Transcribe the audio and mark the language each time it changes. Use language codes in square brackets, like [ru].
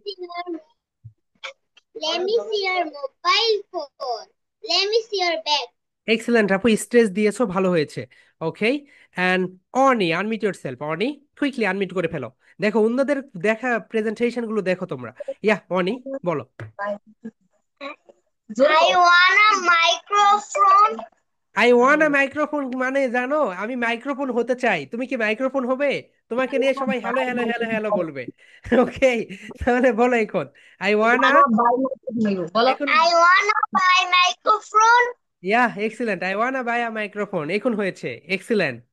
[en] see your let me see your mobile phone. Let me see your bag. Excellent আপু, stress [bn] দিয়েছো, ভালো হয়েছে। [en] Okay, and Oni, unmute yourself. [bn] Oni, quickly unmute করে ফেলো। দেখো অন্যদের দেখা প্রেজেন্টেশন গুলো দেখো তোমরা। ইয়া, অনি, বলো। [en] I want a microphone. I want a microphone [bn] মানে জানো, আমি মাইক্রোফোন হতে চাই, তুমি কি মাইক্রোফোন হবে? তোমাকে নিয়ে সবাই হ্যালো হ্যালো হ্যালো হ্যালো বলবে। ওকে, তাহলে বলো এখন, [en] I want a. [bn] এখন, [en] I want to buy microphone. [bn] Yeah, excellent, [en] I want a buy a microphone, [bn] এখন হয়েছে, এক্সিলেন্ট।